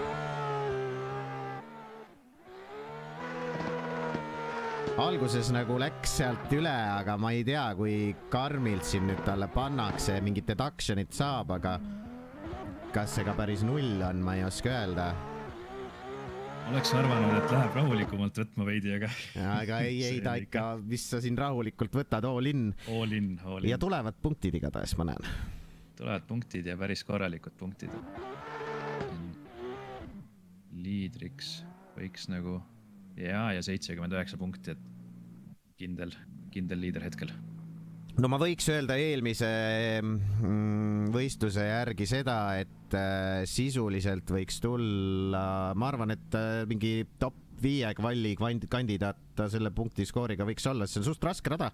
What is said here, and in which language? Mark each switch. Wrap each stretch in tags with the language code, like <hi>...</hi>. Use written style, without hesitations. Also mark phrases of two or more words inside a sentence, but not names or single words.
<et>Alguses nagu läks sealt üle, aga ma ei tea, kui karmilt siin nüüd talle pannakse, mingit deductionit saab, aga kas see ka päris null on, ma ei oska öelda. Oleks arvanud, et läheb rahulikumalt võtma veidi, aga... Aga ei ta ikka, mis sa siin rahulikult võtad,</et> <en>all in. All in.</en> <et>Ja tulevad punktid igatahes, ma näen. Tulevad punktid ja päris korralikud punktid. Liidriks võiks nagu... Ja 79 punkti, et kindel liider hetkel. No ma võiks öelda eelmise võistluse järgi seda, et sisuliselt võiks tulla, ma arvan, et mingi top 5 kvalli kandidaat selle punkti skooriga võiks olla, see on suht raske rada.</et>